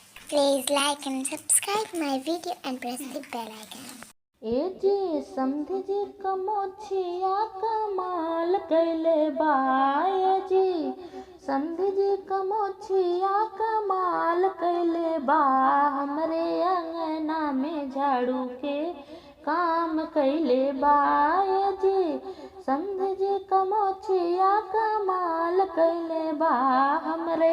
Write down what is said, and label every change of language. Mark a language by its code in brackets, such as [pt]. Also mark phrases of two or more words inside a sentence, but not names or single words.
[en] Please like and subscribe my video and press the bell icon. [bho] ए जी समधी जी कमोछिया कमाल कैले बाए जी समधी जी कमोछिया कमाल कैले बा हमरे अंगना में झाड़ू के काम कैले बाए जी समधी जी कमोछिया कमाल कैले बा हमरे